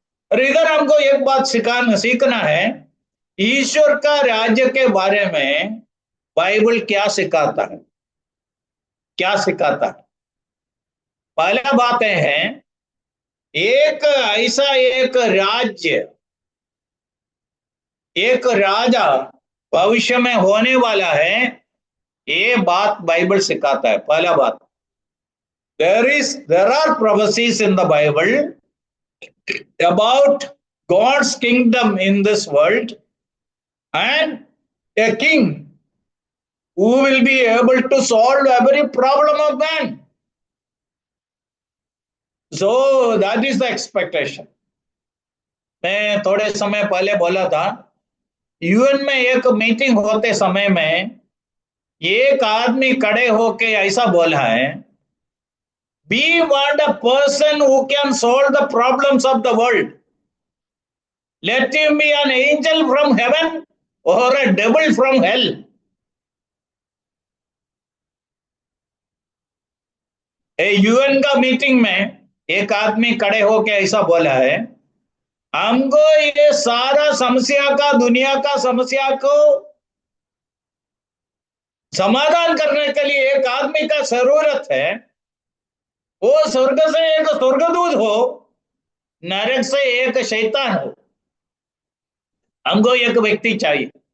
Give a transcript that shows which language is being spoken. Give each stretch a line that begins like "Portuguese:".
Hindi: और इधर हमको एक बात सीखना है, ईश्वर का राज्य के बारे में बाइबल क्या सिखाता है, क्या सिखाता है। पहला बात है, एक ऐसा एक राज्य, एक राजा भविष्य में होने वाला है, ये बात बाइबल सिखाता है। पहला बात,
English: there are prophecies in the Bible about God's kingdom in this world and a king who will be able to solve every problem of man. So that is the expectation.
Hindi: मैं थोड़े समय पहले बोला था, यूएन में एक meeting होते समय में एक आदमी खड़े होके ऐसा बोला है,
English: we want a person who can solve the problems of the world. Let him be an angel from heaven or a devil from hell.
Hindi: UN का मीटिंग में एक आदमी खड़े होके ऐसा बोला है, हमको ये सारा समस्या का, दुनिया का समस्या को समाधान करने के लिए एक आदमी का जरूरत है, वो स्वर्ग से एक स्वर्गदूत हो, नरक से एक शैतान हो, हमको एक व्यक्ति चाहिए।